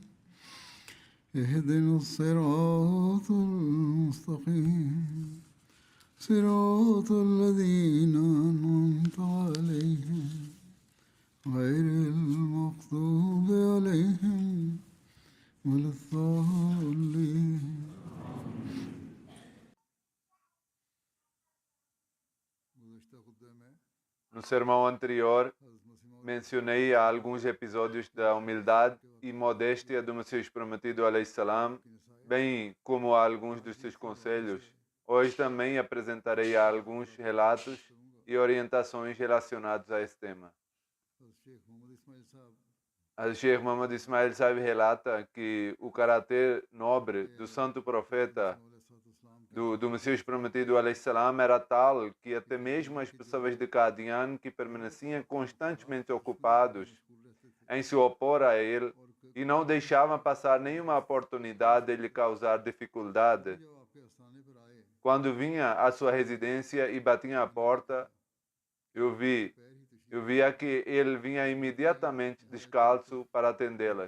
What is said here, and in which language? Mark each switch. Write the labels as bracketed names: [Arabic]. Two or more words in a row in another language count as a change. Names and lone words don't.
[Arabic] اهدنا الصراط المستقيم صراط الذين أنعمت عليهم غير المغضوب عليهم ولا الضالين. [Portuguese] No sermão anterior, mencionei alguns episódios da humildade e modéstia do Messias Prometido [Arabic] عليه السلام, [Portuguese] bem como alguns dos seus conselhos. Hoje também apresentarei alguns relatos e orientações relacionados a esse tema. Sheikh Muhammad Ismail Sahib relata que o caráter nobre do santo profeta do Messias Prometido [Arabic] عليه السلام [Portuguese] era tal que até mesmo as pessoas de Qadian, que permaneciam constantemente ocupados em se opor a ele e não deixavam passar nenhuma oportunidade de lhe causar dificuldade, quando vinha à sua residência e batia à porta, eu via que ele vinha imediatamente descalço para atendê-las.